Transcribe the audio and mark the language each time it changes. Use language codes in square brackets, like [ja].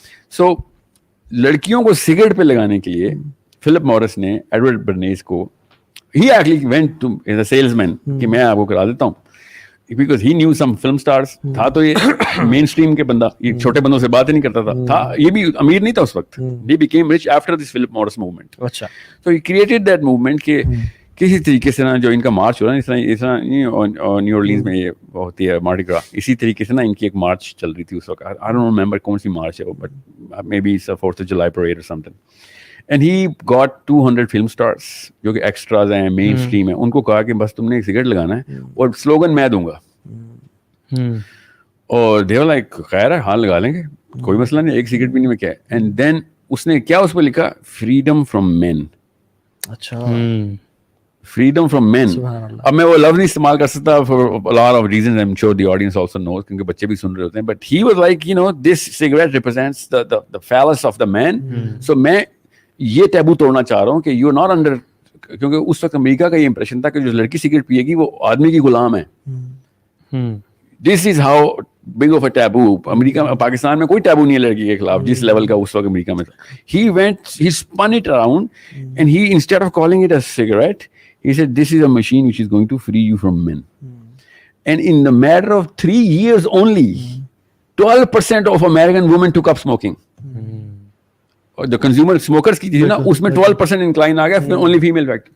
[hi] सो लड़कियों को सिगरेट पे लगाने के लिए फिलिप मॉरिस ने एडवर्ड बर्नेस को [en] he actually went to as a salesman [hi] कि मैं आपको करा देता हूँ, [en] because he knew some film stars. [hi] था तो ये मेन स्ट्रीम के बंदा, ये छोटे बंदों से बात ही नहीं करता था ये भी अमीर नहीं था उस वक्त. [en] he became rich after this Philip Morris movement. [hi] अच्छा. [en] so he created that movement [hi] कि किसी तरीके से ना जो इनका मार्च हो रहा है इस तरह न्यू ऑरलीन्स में ये होती है मार्डी ग्रा, इसी तरीके से ना इनकी एक मार्च चल रही थी उस वक्त. [en] I don't remember [hi] कौन सी मार्च है वो, [en] but maybe it's a 4th of July parade or something. And he got 200 film stars [hi] जो कि एक्स्ट्राज हैं, मेन स्ट्रीम है, उनको कहा कि बस तुमने एक सिगरेट लगाना है और स्लोगन मैं दूंगा. और [en] they were like [hi] खैर है, हाँ लगा लेंगे, कोई मसला नहीं, एक सिगरेट पीने में क्या है. एंड देन उसने क्या उस पर लिखा, फ्रीडम फ्रॉम मेन. अच्छा. Freedom from main. अब मैं वो लफ्ज नहीं इस्तेमाल कर सकता [en] for a lot of reasons, I'm sure the audience also knows, [hi] क्योंकि बच्चे भी सुन रहे होते हैं. [en] But he was like, you know, this cigarette represents the phallus of the man. [hi] So मैं ये टैबू तोड़ना चाह रहा हूँ कि [en] you are not under, [hi] क्योंकि उस वक्त अमेरिका का ये इंप्रेशन था कि जो लड़की सिगरेट पिएगी वो आदमी की गुलाम है. [en] This is how big of a taboo. [hi] America में, पाकिस्तान में कोई टैबू नहीं है लड़की के खिलाफ जिस लेवल का उस वक्त अमेरिका में था. [en] He spun it around and he instead of calling it a cigarette he said this is a machine which is going to free you from men. And in the matter of 3 years only 12% of American women took up smoking. The consumer smokers [hi] की थी ना, उसमें [en] 12% incline आ गया, only female fact.